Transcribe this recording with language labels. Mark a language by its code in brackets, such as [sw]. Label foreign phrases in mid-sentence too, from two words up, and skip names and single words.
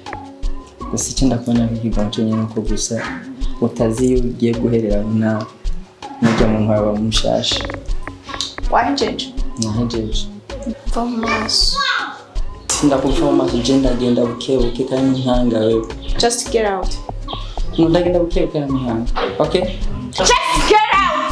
[rn] gusa icyo ndakubona nk'ikigango cyo nyine ko gusa utazi iyo ugiye guherera n'ujya mu ntwaba mushasha. Wahejeje? Nahejeje. Va mu maso. Sindakuva mu maso je ndagenda bukebuke kandi nkanga wewe. [en] Just get out. [rn] Ndagenda bukebuke kandi nkanga. Okay? [en] Just get out!